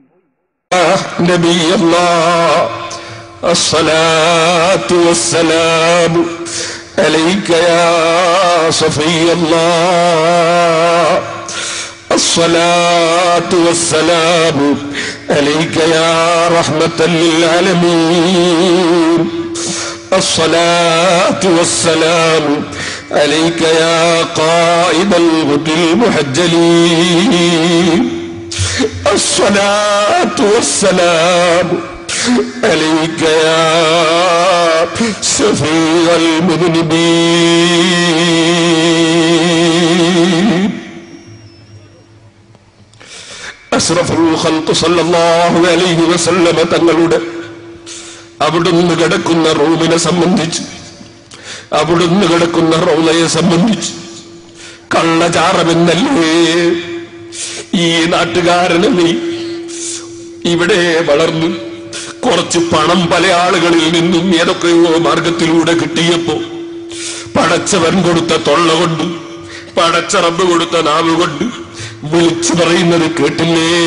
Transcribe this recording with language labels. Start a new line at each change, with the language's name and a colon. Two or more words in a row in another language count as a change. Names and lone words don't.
Arabic: الصلاة والسلام عليك يا صفي الله الصلاة والسلام عليك يا رحمة للعالمين, الصلاة والسلام عليك يا قائد الغد المحجلين، الصلاة والسلام عليك يا شفيع المذنبين. أشرف الخلق صلى الله عليه وسلم
Malayalam: തങ്ങളുടെ അവിടുന്ന് കിടക്കുന്ന റൂമിനെ സംബന്ധിച്ച്, അവിടുന്ന് കിടക്കുന്ന റൗളയെ സംബന്ധിച്ച് കള്ളചാരമെന്നല്ലേ ഈ നാട്ടുകാരനെ ഇവിടെ വളർന്നു കുറച്ച് പണം പല ആളുകളിൽ നിന്നും ഏതൊക്കെയോ മാർഗത്തിലൂടെ കിട്ടിയപ്പോ പടച്ചവൻ കൊടുത്ത തൊള്ള കൊണ്ട്, പടച്ച റബ്ബ് കൊടുത്ത നാവ് കൊണ്ട് വിളിച്ചു പറയുന്നത് കേട്ടില്ലേ?